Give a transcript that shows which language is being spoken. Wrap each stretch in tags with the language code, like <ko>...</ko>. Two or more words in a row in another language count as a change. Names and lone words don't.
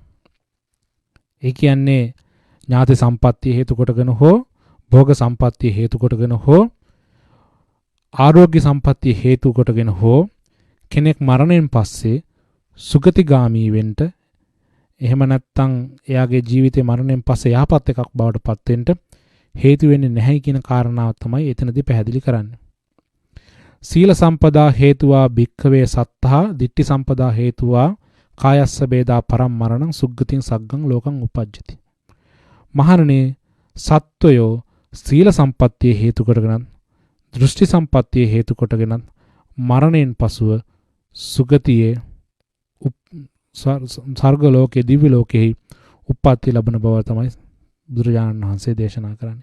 <si>ඒ කියන්නේ ඥාති සම්පත්තිය හේතු කොටගෙන හෝ භෝග සම්පත්තිය හේතු කොටගෙන හෝ ආරෝග්‍ය සම්පත්තිය හේතු කොටගෙන හෝ කෙනෙක් මරණයෙන් පස්සේ සුගතිගාමී වෙන්න, එහෙම නැත්නම් එයාගේ ජීවිතේ මරණයෙන් පස්සේ යහපත් එකක් බවට පත් වෙන්න හේතු වෙන්නේ නැහැ කියන කාරණාව තමයි එතනදී පැහැදිලි කරන්නේ.</si> <pi>සීල සම්පදා හේතුවා භික්ඛවේ සත්තා, ditthi සම්පදා හේතුවා කායස්ස බේදා පරම් මරණං සුග්ගතින් සග්ගං ලෝකං උපජ්ජති.</pi> <si>මහණෙනි, සත්වයෝ සීල සම්පත්තිය හේතු කොටගෙන, දෘෂ්ටි සම්පත්තිය හේතු කොටගෙන මරණයෙන් පසුව සුගතියේ ස්වර්ග ලෝකයේ දිව්‍ය ලෝකෙහි උප්පත්ති ලැබෙන බව තමයි බුදුරජාණන් වහන්සේ දේශනා කරන්නේ.</si>